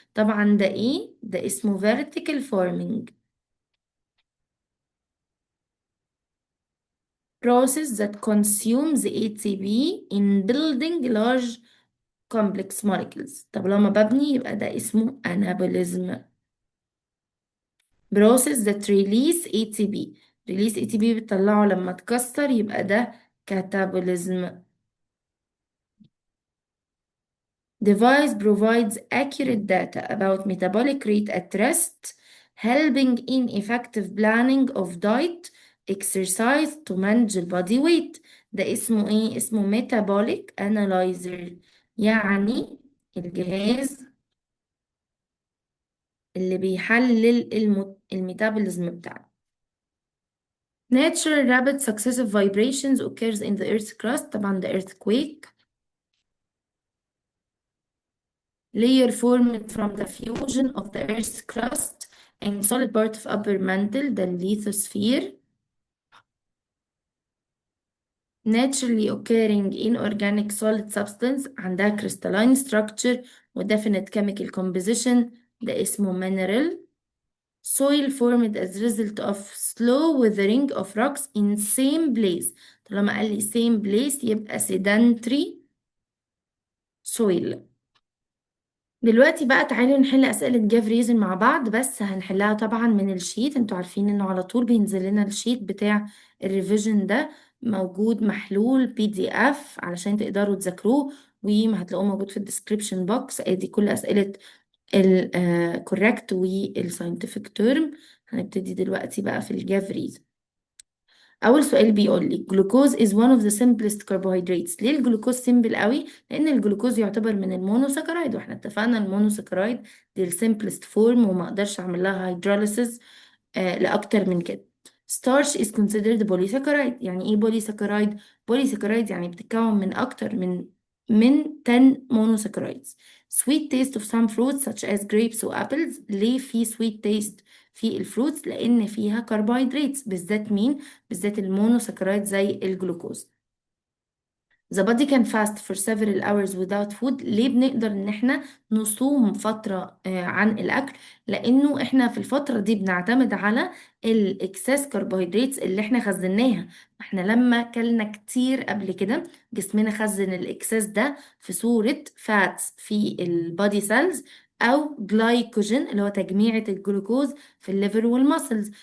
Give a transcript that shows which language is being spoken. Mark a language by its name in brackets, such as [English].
[Arabic] طبعا ده ايه؟ ده اسمه [English] vertical farming process that consumes ATP in building large complex molecules. [Arabic] طب لما ببني يبقى ده اسمه anabolism. [English] process that release ATP release ATP [Arabic] بتطلعه لما تكسر يبقى ده [English] catabolism. device provides accurate data about metabolic rate at rest, helping in effective planning of diet, exercise to manage the body weight. [Arabic] ده اسمه ايه؟ اسمه metabolic analyzer يعني الجهاز اللي بيحلل الميتابوليزم بتاعنا. [English] Natural rapid successive vibrations occurs in the earth's crust. طبعا the earthquake. Layer formed from the fusion of the earth's crust and solid part of upper mantle the lithosphere. Naturally occurring inorganic solid substance عندها crystalline structure و definite chemical composition [Arabic] ده اسمه [English] mineral. Soil formed as a result of slow weathering of rocks in same place. [Arabic] طالما قال لي same place يبقى sedentary soil. دلوقتي بقى تعالوا نحل أسئلة جاف ريزن مع بعض، بس هنحلها طبعا من الشيت. انتوا عارفين انه على طول بينزل لنا الشيت بتاع الريفيجن ده موجود محلول PDF علشان تقدروا تذاكروه، وهتلاقوه موجود في الديسكريبشن بوكس. ادي كل أسئلة الكوريكت والساينتفك تيرم. هنبتدي دلوقتي بقى في الجاف ريزن. اول سؤال بيقول لي [English] glucose is one of the simplest carbohydrates. [Arabic] ليه الجلوكوز سيمبل قوي؟ لان الجلوكوز يعتبر من المونوساكرايد، واحنا اتفقنا المونوساكرايد دي السيمبلست فورم وما اقدرش اعمل لها هيدروليسيس لاكتر من كده. [English] starch is considered polysaccharide. [Arabic] يعني ايه polysaccharide؟ polysaccharide يعني بتتكون من اكتر من 10 monosaccharides. [English] sweet taste of some fruits such as grapes و apples. [Arabic] ليه في sweet taste في الفروتس؟ لان فيها كربوهيدرات، بالذات مين؟ بالذات المونوساكرايد زي الجلوكوز. [English] The body can fast for several hours without food. [Arabic] ليه بنقدر ان احنا نصوم فترة عن الاكل؟ لانه احنا في الفترة دي بنعتمد على الاكسس كربوهيدرات اللي احنا خزناها. احنا لما كلنا كتير قبل كده جسمنا خزن الاكسس ده في صورة فاتس في البادي سيلز او جلايكوجين اللي هو تجميعة الجلوكوز في الليفر والمسلز.